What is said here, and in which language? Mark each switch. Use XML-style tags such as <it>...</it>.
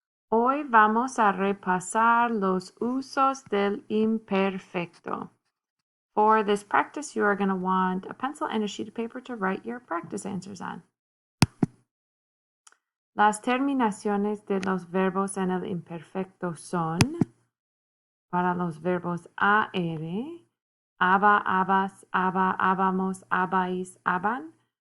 <es>Hoy vamos a repasar los usos del imperfecto.</es> <en>For this practice, you are going to want a pencil and a sheet of paper to write your practice answers on.</en> <es>Las terminaciones de los verbos en el imperfecto son, para los verbos AR, aba, abas, aba, abamos, abais, aban.</es>